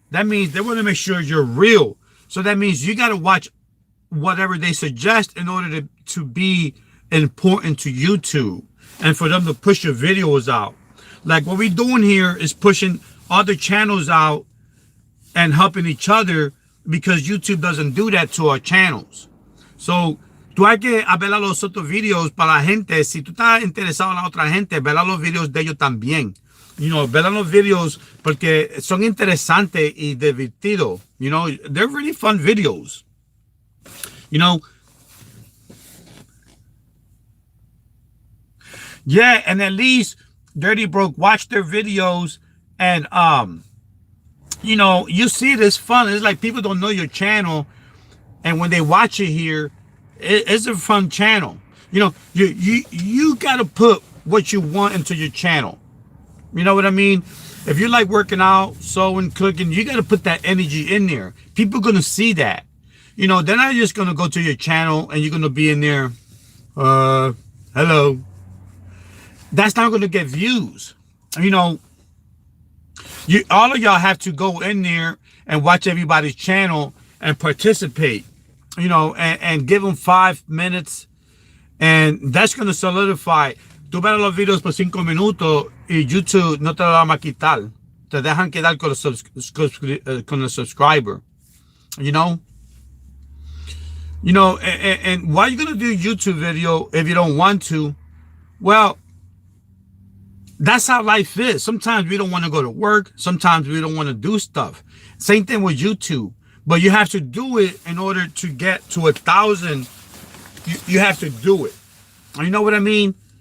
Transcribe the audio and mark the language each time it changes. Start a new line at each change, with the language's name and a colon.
English: That means they want to make sure you're real. So that means you got to watch whatever they suggest in order to be important to YouTube and for them to push your videos out. Like what we're doing here is pushing other channels out and helping each other because YouTube doesn't do that to our channels.
Spanish: So tú hay que ver los otros videos para la gente. Si tú estás interesado en la otra gente, ver los videos de ellos también.
English: You know,
Spanish: ver los videos porque son interesantes y divertidos.
English: You know, they're really fun videos. You know, yeah, and at least Dirty Broke watch their videos and you know, you see this fun. It's like people don't know your channel, and when they watch it here, it's a fun channel. You know, you gotta put what you want into your channel. You know what I mean? If you like working out, sewing, cooking, you gotta put that energy in there. People are gonna see that. You know, they're not just gonna go to your channel and you're gonna be in there. Hello. That's not gonna get views. You know, all of y'all have to go in there and watch everybody's channel and participate. You know, and give them 5 minutes, and that's going to solidify.
Spanish: Tú ves los videos por 5 minutos y YouTube no te lo va a quitar. Te dejan quedar con el subscriber.
English: You know? You know, and why are you going to do a YouTube video if you don't want to? Well, that's how life is. Sometimes we don't want to go to work. Sometimes we don't want to do stuff. Same thing with YouTube. But you have to do it in order to get to 1,000. You have to do it. You know what I mean?